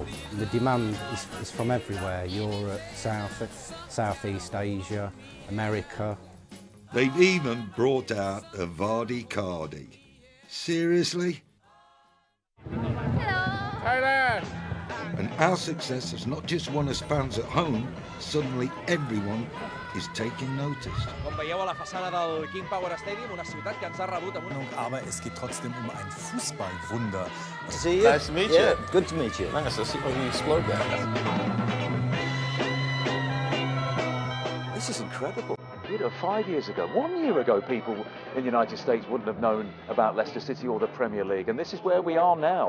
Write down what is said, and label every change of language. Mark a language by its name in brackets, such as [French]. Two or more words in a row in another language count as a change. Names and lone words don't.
[English] The demand is from everywhere: Europe, Southeast Asia, America. They've even brought out a Vardy Cardi. Seriously? Thailand! And our success has not just won us fans at home, suddenly everyone is taking notice. [Catalan] Com veieu a la façana del King Power Stadium, una ciutat que ens ha rebut amb una... [German] Aber es geht trotzdem ein Fußballwunder. [English] To see you. Nice to meet you. Good to meet you. Nice to see you explode there. This is incredible. 5 years ago, 1 year ago, people in the United States wouldn't have known about Leicester City or the Premier League, and this is where we are now.